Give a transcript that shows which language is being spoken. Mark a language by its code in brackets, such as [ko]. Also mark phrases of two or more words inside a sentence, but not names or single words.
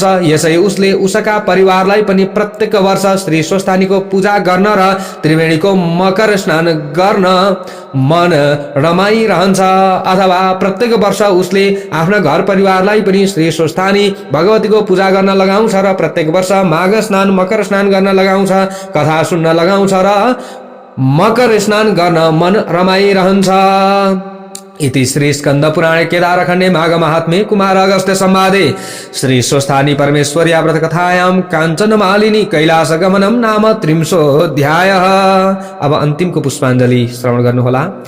[ne] यसै उसले उसका परिवारलाई पनि प्रत्येक वर्ष श्री स्वस्थानीको पूजा गर्न र त्रिवेणीको मकर स्नान गर्न मन रमाइरहन्छ। अथवा प्रत्येक वर्ष उसले आफ्ना घर परिवारलाई पनि श्री स्वस्थानी भगवतीको पूजा गर्न लगाउँछ र प्रत्येक वर्ष माघ स्नान मकर स्नान गर्न लगाउँछ, कथा सुन्न लगाउँछ र मकर स्नान गर्न मन रमाइरहन्छ। [sa] इति श्री स्कंद पुराणे केदारखण्डे माघ महात्म्ये कुमार अगस्त्य संवादे श्री स्वस्थानी परमेश्वर्या व्रत कथायां कांचन मालिनी कैलास गमनम नाम 30 [ne] अब अंतिमको पुष्पाञ्जलि श्रवण गर्नुहोला।